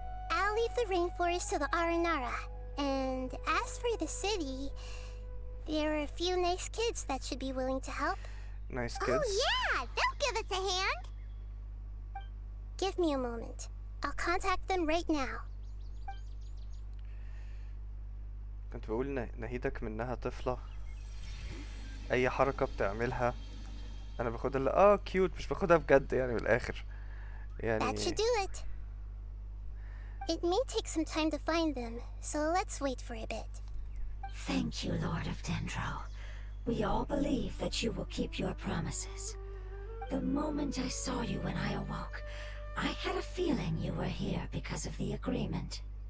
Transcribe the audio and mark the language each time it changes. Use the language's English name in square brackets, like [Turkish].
[English] I'll leave the rainforest to the Aranara. And as for the city, there are a few nice kids that should be willing to help. Nice kids. Oh yeah, they'll give us a hand. Give me a moment. I'll contact them right now. [Arabic] كنت بقول نهيدك منها طفلة، أي حركة بتعملها أنا باخدها كيوت، مش باخدها بجد يعني من الآخر يعني. [English] That should do it. It may take some time to find them, so let's wait for a bit. Thank you, Lord of Dendro. We all believe that you will keep your promises. The moment I saw you when I awoke, I had a feeling you were here because of the agreement.